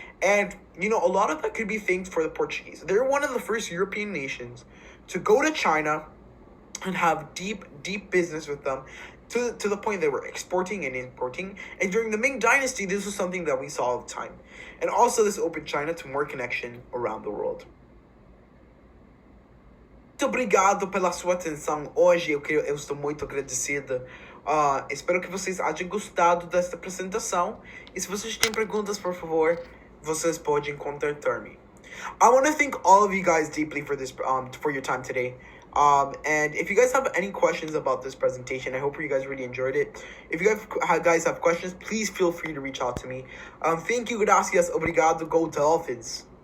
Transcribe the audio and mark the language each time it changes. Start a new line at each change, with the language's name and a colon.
English: And, a lot of that could be thanks for the Portuguese. They're one of the first European nations to go to China and have deep business with them to the point they were exporting and importing. And during the Ming Dynasty, this was something that we saw all the time. And also, this opened China to more connection around the world.
Portuguese: Muito obrigado pela sua atenção hoje. Eu estou muito agradecida. Espero que vocês tenham gostado desta apresentação. E se vocês têm perguntas, por favor, vocês podem contactar-me.
English: I want to thank all of you guys deeply for for your time today. And if you guys have any questions about this presentation, I hope you guys really enjoyed it. If you guys have questions, please feel free to reach out to me. Thank you, gracias, obrigado, go Dolphins.